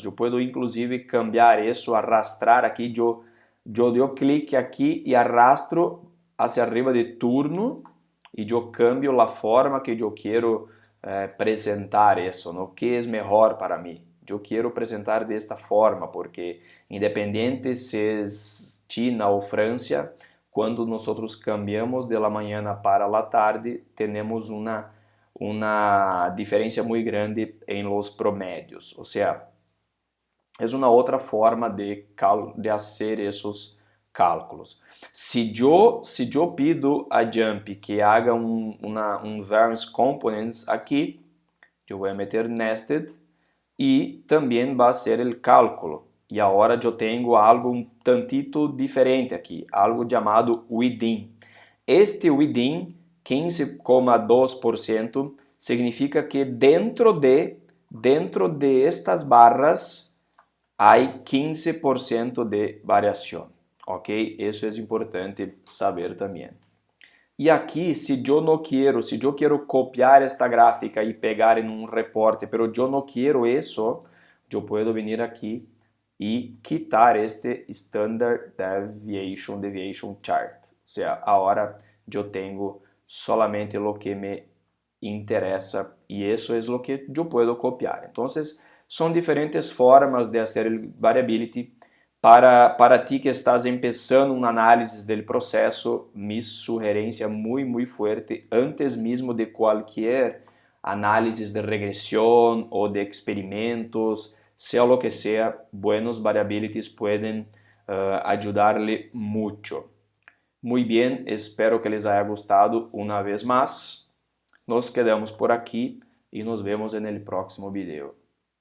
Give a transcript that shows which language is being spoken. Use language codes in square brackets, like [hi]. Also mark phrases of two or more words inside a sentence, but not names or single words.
[es] Yo puedo inclusive cambiar eso, arrastrar aquí, yo doy clic aquí y arrastro hacia arriba de turno y yo cambio la forma que yo quiero presentar eso, ¿no? ¿Qué es mejor para mí? Yo quiero presentar de esta forma porque independiente si es China o Francia, [pt] quando nós [es] cambiamos de la mañana para la tarde, [pt] temos uma diferença muito grande em [es] los promedios. [pt] Ou seja, é uma outra forma de fazer esses cálculos. Se eu [es] pido a Jump que haga [pt] um variance components aqui, eu vou meter nested e também vai ser o cálculo. E agora eu tenho algo um tantito diferente aqui, algo chamado within. Este within, 15,2%, significa que dentro de estas barras há 15% de variação, ok? Isso é importante saber também. E aqui, se eu quero copiar esta gráfica e pegar em um reporte, pero eu não quero isso, eu posso vir aqui e quitar este [en] Standard Deviation Chart. [pt] Ou seja, agora eu tenho solamente o que me interessa e isso é o que eu posso copiar. Então, são diferentes formas de fazer variability. [es] Para ti que estás empezando [pt] uma análise do processo, minha sugerência muito forte, antes mesmo de qualquer análise de regressão ou de experimentos, [es] sea lo que sea, buenos variabilities pueden ayudarle mucho. Muy bien, espero que les haya gustado una vez más. Nos quedamos por aquí y nos vemos en el próximo video.